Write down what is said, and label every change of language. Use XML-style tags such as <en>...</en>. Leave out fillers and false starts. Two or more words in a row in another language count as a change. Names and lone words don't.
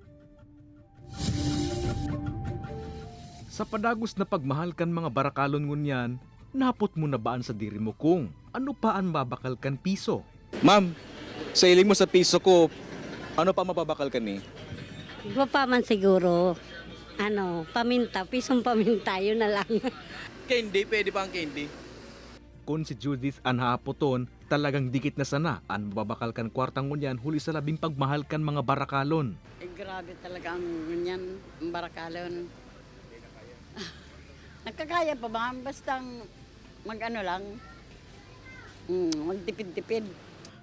<bik>Sa padagos na pagmahal kan mga barakalon ngunyan, napot mo na baan sa diri mo kung ano pa ang mabakal kan piso? Ma'am, sa iling mo sa piso ko, ano pa mababakal ka ni? Iba pa man siguro, paminta, pisong paminta, yun na lang.</bik> <tl>Candy, pwede ba ang candy?</tl> <bik>Kung si Judith anhapoton, talagang dikit na sana ang mababakal kan kwartang ngunyan huli sa labing pagmahal kan mga barakalon. Grabe talaga ang ngunyan, ang barakalon. Nagkakaya pa ba? Basta magtipid-tipid.</bik>